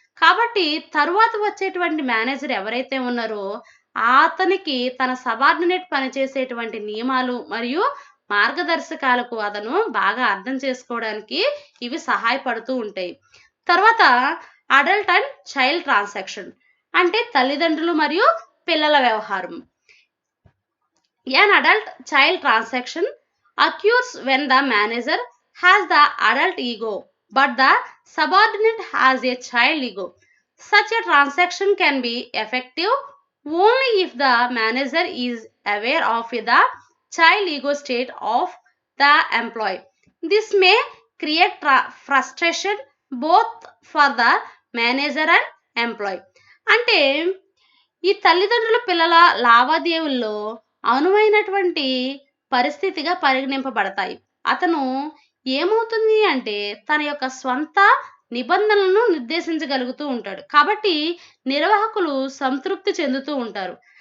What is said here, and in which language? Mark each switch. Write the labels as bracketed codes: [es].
[te] కాబట్టి తరువాత వచ్చేటువంటి మేనేజర్ ఎవరైతే ఉన్నారో అతనికి తన సబార్డినేట్ పనిచేసేటువంటి నియమాలు మరియు మార్గదర్శకాలకు అతను బాగా అర్థం చేసుకోవడానికి ఇవి సహాయపడుతూ ఉంటాయి. తర్వాత అడల్ట్ అండ్ చైల్డ్ ట్రాన్సాక్షన్ అంటే తల్లిదండ్రులు మరియు పిల్లల వ్యవహారం. [en] An adult-child transaction occurs when the manager has the adult ego, but the subordinate has a child ego. Such a transaction can be effective only if the manager is aware of the child ego state of the employee. This may create frustration both for the manager and employee. [te] అంటే ఈ తల్లిదండ్రుల పిల్లల లావాదేవీల్లో అనువైనటువంటి పరిస్థితిగా పరిగణింపబడతాయి. అతను ఏమవుతుంది అంటే తన యొక్క స్వంత నిబంధనలను నిర్దేశించగలుగుతూ ఉంటాడు. కాబట్టి నిర్వాహకులు సంతృప్తి చెందుతూ ఉంటారు.